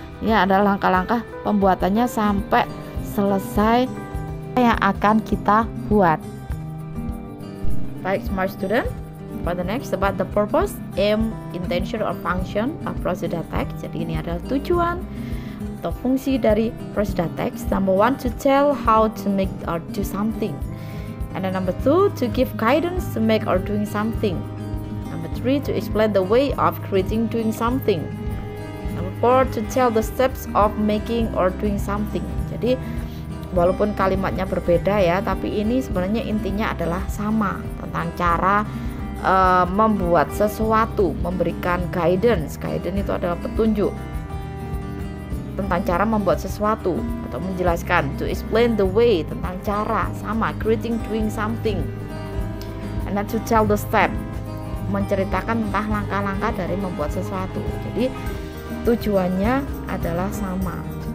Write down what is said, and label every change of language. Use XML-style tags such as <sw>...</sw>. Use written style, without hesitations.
<id>Ini adalah langkah-langkah pembuatannya sampai selesai yang akan kita buat. Baik, smart student.</id> <en>For the next, about the purpose, aim, intention or function of procedure text.</en> <id>Jadi ini adalah tujuan atau fungsi dari procedure text.</id> <en>Number 1, to tell how to make or do something. And then number 2, to give guidance to make or doing something. Number 3, to explain the way of creating doing something. Number 4, to tell the steps of making or doing something.</en> <id>Jadi walaupun kalimatnya berbeda ya, tapi ini sebenarnya intinya adalah sama, tentang cara membuat sesuatu, memberikan guidance. Guidance itu adalah petunjuk tentang cara membuat sesuatu atau menjelaskan.</id> <en>To explain the way,</en> <id>tentang cara, sama,</id> <en>creating doing something. And then to tell the step,</en> <id>menceritakan tentang langkah-langkah dari membuat sesuatu. Jadi tujuannya adalah sama.</id>